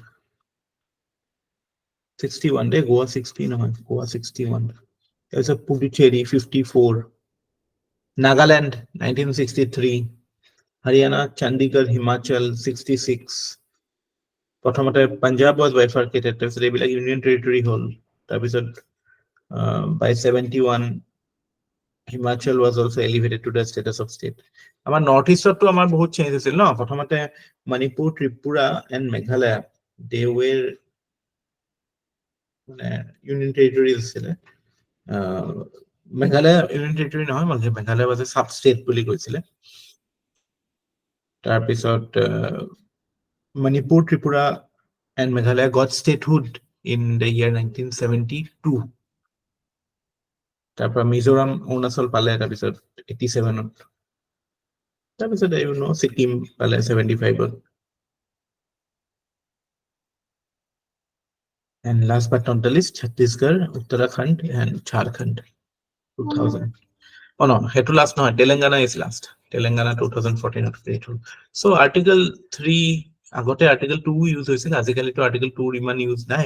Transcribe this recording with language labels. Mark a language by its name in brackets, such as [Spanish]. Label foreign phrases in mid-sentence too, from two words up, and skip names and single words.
[English] 61 day, Goa 60 no, Goa 61. There was a Puducherry 54. Nagaland 1963. Haryana, Chandigarh, Himachal 66. প্ৰথমতে Punjab was bifurcated, [Assamese] তাৰপিছত এইবিলাক [English] Union Territory [Assamese] হ'ল, তাৰপিছত [English] by 71 Himachal was also elevated to the status of state. [Assamese] আমাৰ নৰ্থ ইষ্টতো আমাৰ বহুত চেঞ্জ হৈছিল ন, প্ৰথমতে মণিপুৰ, ত্ৰিপুৰা [English] and Meghalaya, they were Union Territories [Assamese] আছিলে। Meghalaya Union Territory নহয়, মানে Meghalaya [English] was a sub-state [Assamese] বুলি কৈছিলে। [English] তাৰপিছত Manipur, Tripura and Meghalaya got statehood in the year 1972. [Assamese] তাৰপৰা মিজোৰাম, অৰুণাচল পালে তাৰপিছত 87ত। তাৰপিছত ছিকিম পালে 75ত। [English] And last but not the least, Chhattisgarh, Uttarakhand and Jharkhand 2000. Oh no, hetu last no, Telangana is last. Telangana 2014 of created. [Assamese] So Article 3, agote Article 2 use হৈছিল, আজিকালি তো Article 2 iman use nai.